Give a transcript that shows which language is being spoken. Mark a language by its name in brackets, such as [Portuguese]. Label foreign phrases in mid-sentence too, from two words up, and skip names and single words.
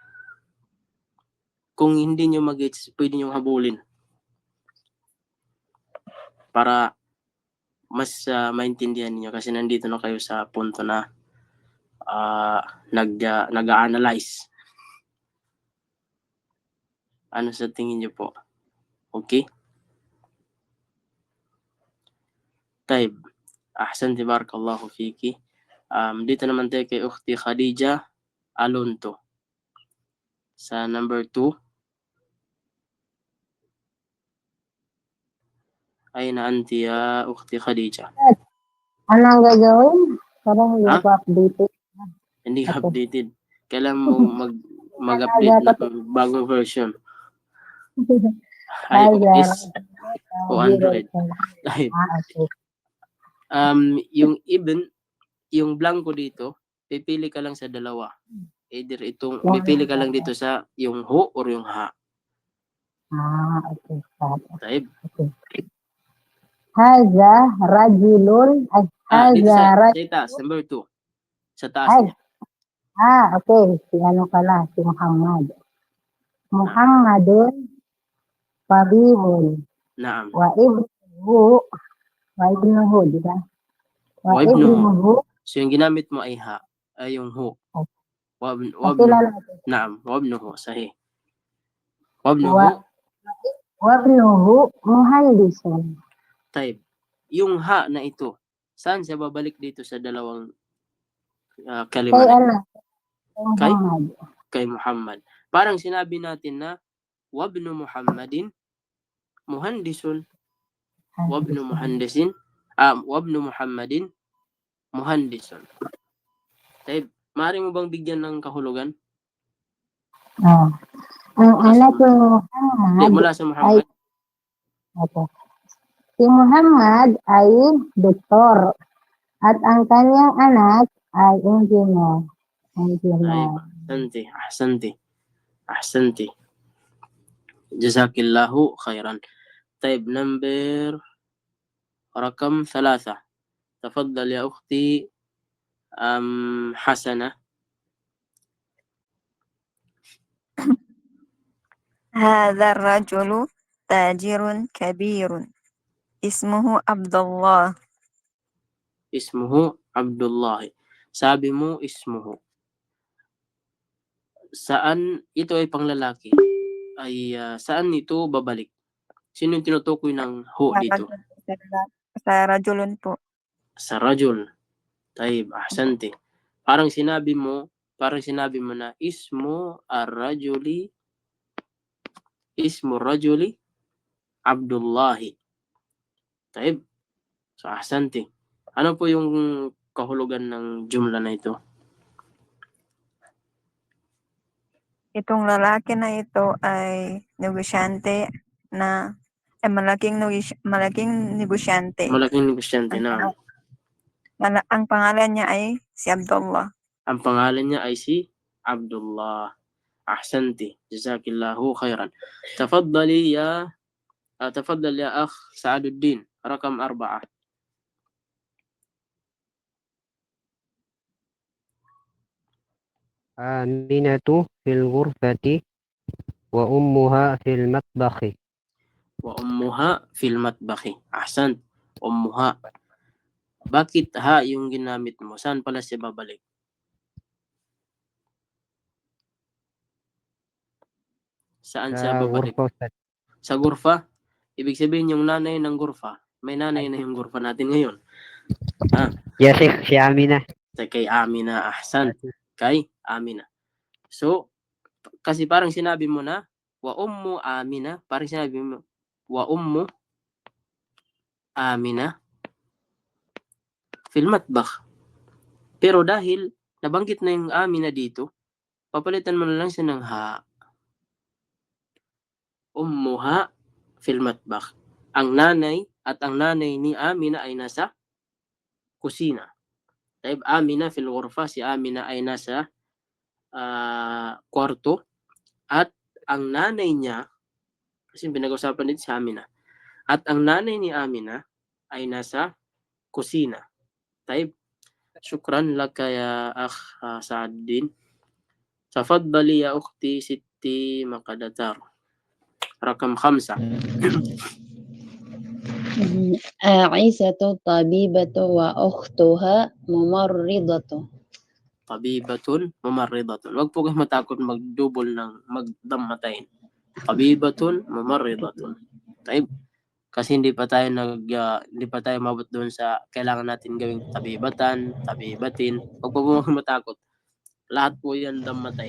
[Filipino] Kung hindi niyo mag-gets, pwede niyo habulin. Para mas maintindihan niyo kasi nandito na kayo sa punto na nag-analyze. Ano sa tingin niyo po? Okay? Taib. [Arabic] أحسنتِ بارك الله فيكِ. [Filipino] Dito naman tayo kay Ukhti Khadija Alonto. Sa number 2. [Arabic] أين أنتِ يا أختي خديجة. [Filipino] Anong gagawin? Parang hindi ko updated. Hindi ka updated. Kailan mo mag-update ng bagong version? iOS o Android. Okay. Yung yung blanco dito, pipili ka lang sa dalawa. Either pipili ka lang dito sa yung ho or yung ha. Okay. Taib. [Arabic] Okay. هذا رجلٌ [Filipino] Dito sa taas, number 2. Sa taas niya. Okay. Si Muhammad. [Arabic] محمدٌ فابهٌ. Naam. وابنُهُ, [Filipino] di ba? [Arabic] وابنُهُ. [Filipino] So yung ginamit mo ay ha, ay yung ho. [Arabic] نعم، وابنُهُ، صحيح. وابنُهُ. وابنُهُ مهندسٌ. [Filipino] Taib. Yung ha na ito, saan siya babalik dito sa dalawang kalima? Kay Muhammad. Parang sinabi natin na [Arabic] وابنُ محمدٍ مهندسٌ. وابنُ مهندسٍ وابنُ محمدٍ مهندسٌ. [Filipino] Taib, maaari mo bang bigyan ng kahulugan? Oh. Ang anak ni Hindi, Muhammad mula sa Muhammad. Opo. Si Muhammad ay doktor at ang kanyang anak ay engineer. [Arabic] طيب، أحسنتِ. جزاكِ اللهُ خيراً. طيب, number رقم 3. تفضل يا أختي حسنة. هذا الرجل تاجر كبير اسمه عبد الله. اسمُهُ عبد الله. [Filipino] Sabi mo, ismuhu. Saan ito ay panglalaki? Ay saan ito babalik? Sino yung tinutukoy ng ho dito? Sa rajulun po. Sa rajul. [Arabic] طيب، أحسنتِ. [Filipino] Parang sinabi mo na [Arabic] اسمُ رجلِ عبدِ اللهِ. [Filipino] Taib. So, ahsanti. Ano po yung kahulugan ng jumla na ito? Itong lalaki na ito ay negosyante na malaking negosyante. Malaking negosyante na. Ang pangalan niya ay si Abdullah. Ang pangalan niya ay si Abdullah. [Arabic] أحسنتِ. جزاكِ اللهُ خيراً. تفضل يا أخ سعد الدين. رقم 4. أمينةُ في الغرفةِ وأمُّها في المطبخِ. وأمُّها في المطبخِ. أحسن. أمُّها. [Filipino] Bakit ha yung ginamit mo? Saan pala siya babalik? Saan siya babalik? Sa gurfa? Ibig sabihin yung nanay ng gurfa. May nanay na yung gurfa natin ngayon. [Arabic] يا شيخ, [Filipino] si Amina. Kay Amina. Ahsan. Kay Amina. So, kasi parang sinabi mo na, [Arabic] وأمُّ أمينة. [Filipino] Parang sinabi mo, [Arabic] وأمُّ أمينة في المطبخ. [Filipino] Pero dahil nabanggit na yung Amina dito, papalitan mo na lang siya ng ha. [Arabic] أمُّها في المطبخ. [Filipino] Ang nanay ni Amina ay nasa kusina. [Arabic] طيب أمينة في الغرفة, [Filipino] si Amina ay nasa kwarto, at ang nanay niya, kasi pinag-usapan dito si Amina, at ang nanay ni Amina ay nasa kusina. [Arabic] طيب، شكراً لك يا أخ سعد الدين. Tafaddali ya ukhti Siti Maqadatar. رقم 5. عائشةُ طبيبةُ وأختُها ممرضةُ. طبيبةٌ ممرضةٌ. [Filipino] Wag po kayo matakot mag-double ng magdamatayin. [Arabic] طبيبةٌ ممرضةٌ. [Filipino] Taib. Kasi hindi pa tayo mabot doon sa kailangan natin gawing tabibatin. Wag po matakot. Lahat po yan damatay.